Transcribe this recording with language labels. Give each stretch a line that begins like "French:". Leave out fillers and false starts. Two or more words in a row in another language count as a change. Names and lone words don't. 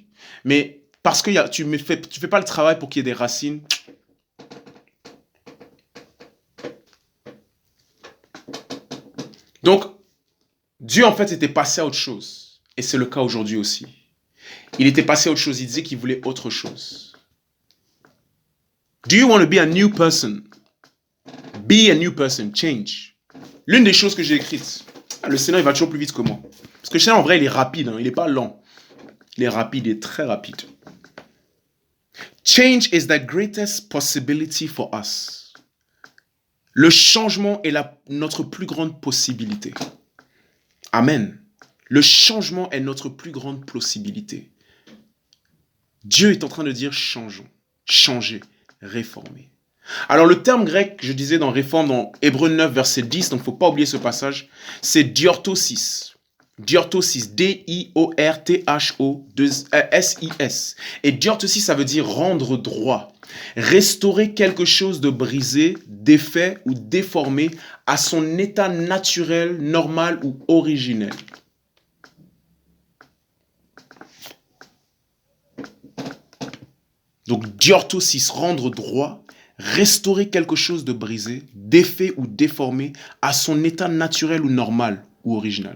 French: Mais parce que tu fais pas le travail pour qu'il y ait des racines. Donc, Dieu, en fait, était passé à autre chose. Et c'est le cas aujourd'hui aussi. Il était passé à autre chose. Il disait qu'il voulait autre chose.
English: Do you want to be a new person? Be a new person. Change.
French: L'une des choses que j'ai écrites, le Seigneur, il va toujours plus vite que moi. Parce que le Seigneur, en vrai, il est rapide. Il n'est pas lent. Il est rapide, il est très rapide.
English: Change is the greatest possibility for us.
French: Le changement est notre plus grande possibilité. Amen. Le changement est notre plus grande possibilité. Dieu est en train de dire changeons, changer, réformer. Alors le terme grec, je disais dans réforme, dans Hébreux 9, verset 10, donc il ne faut pas oublier ce passage, c'est diorthosis. Diorthosis, D-I-O-R-T-H-O-S-I-S. Et diorthosis, ça veut dire rendre droit, restaurer quelque chose de brisé, défait ou déformé à son état naturel, normal ou originel. Donc diorthosis, rendre droit, restaurer quelque chose de brisé, défait ou déformé à son état naturel ou normal ou original.